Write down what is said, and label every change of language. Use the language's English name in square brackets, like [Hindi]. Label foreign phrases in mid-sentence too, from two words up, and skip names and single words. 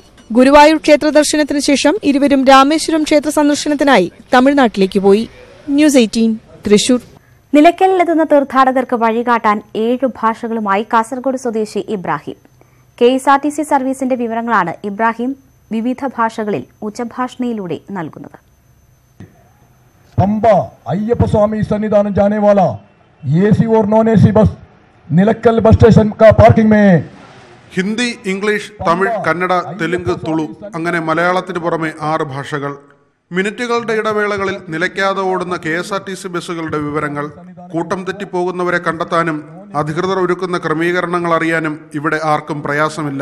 [Malayalam] ഗുരുവായൂർ ക്ഷേത്ര ദർശനത്തിന് ശേഷം ഇരുവരും രാമേശ്വരം ക്ഷേത്ര സന്ദർശനത്തിനായി തമിഴ്നാട്ടിലേക്ക് പോയി. ന്യൂസ് 18 തൃശൂർ. നിലയ്ക്കലിലെത്തുന്ന തീർത്ഥാടകർക്ക് വഴികാട്ടാൻ 7 ഭാഷകളുമായി കാസർഗോഡ് സ്വദേശി ഇബ്രാഹിം. KSRTC സർവീസിന്റെ വിവരങ്ങളാണ് ഇബ്രാഹിം വിവിധ ഭാഷകളിൽ ഉച്ചഭാഷണിയിലൂടെ നൽകുന്നത്. [Hindi] पंबा अय्यप्पा स्वामी सन्निधान जाने वाला एसी और [English] non AC bus [Hindi] निलक्कल बस स्टेशन का पार्किंग में [Malayalam] ഹിന്ദി, ഇംഗ്ലീഷ്, തമിഴ്, കന്നഡ, തെലുങ്ക്, തുളു അങ്ങനെ മലയാളത്തിന് പുറമെ 6 ഭാഷകൾ. മിനിറ്റുകളുടെ ഇടവേളകളിൽ നിലയ്ക്കാതെ ഓടുന്ന KSRTC ബസ്സുകളുടെ വിവരങ്ങൾ, കൂട്ടം തെറ്റിപ്പോകുന്നവരെ കണ്ടെത്താനും അധികൃതർ ഒരുക്കുന്ന ക്രമീകരണങ്ങൾ അറിയാനും ഇവിടെ ആർക്കും പ്രയാസമില്ല.